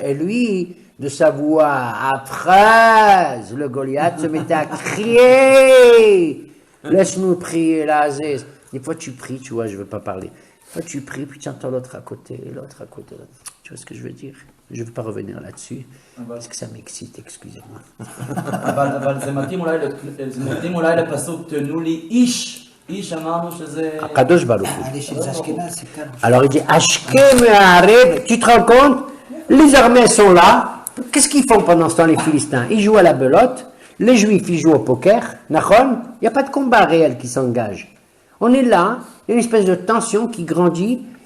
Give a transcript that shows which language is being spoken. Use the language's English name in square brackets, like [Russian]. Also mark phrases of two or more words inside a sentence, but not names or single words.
[French] Et lui, de sa voix affreuse, le Goliath se mettait à crier. Laisse-nous prier, la Aziz. Des fois, tu pries, tu vois, je ne veux pas parler. Toi, tu pries, puis tu entends l'autre à côté, l'autre à côté. Tu vois ce que je veux dire? Je ne veux pas revenir là-dessus, parce que ça m'excite, excusez-moi. [Hebrew] אבל זה מתאים אולי לפסוק תנו לי איש אמרנו שזה... הקדוש ברוך הוא. [French] À l'échelle d'Ashkenaz, c'est calme. Alors il dit, Ashkem et Areb, tu te rends compte? Les armées sont là. Qu'est-ce qu'ils font pendant ce temps, les Philistins? Ils jouent à la belote. Les Juifs, ils jouent au poker. Nachon? Il n'y a pas de combat réel qui s'engage. On est là, il y a une espèce de tension qui grandit.